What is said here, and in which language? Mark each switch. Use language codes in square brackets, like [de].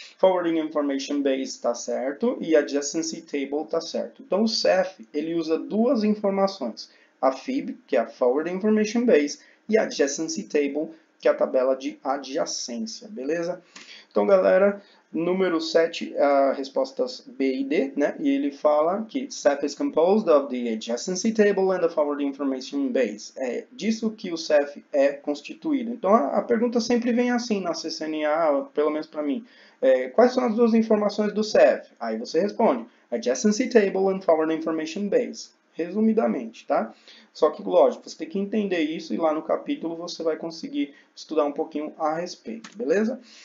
[pt] Forwarding Information Base tá certo e Adjacency Table tá certo. Então o Ceph, ele usa duas informações. A FIB, que é a Forwarding Information Base, e a Adjacency Table, que é a tabela de adjacência, beleza? Então, galera, número 7, respostas B e D, né? E ele fala que [en] Ceph is composed of the adjacency table and the forwarding information base. [pt] É disso que o Ceph é constituído. Então, a pergunta sempre vem assim na CCNA, pelo menos para mim. Quais são as duas informações do Ceph? Aí você responde, [en] adjacency table and forwarding information base. [pt] Resumidamente, tá? Só que, lógico, você tem que entender isso e lá no capítulo você vai conseguir estudar um pouquinho a respeito, beleza?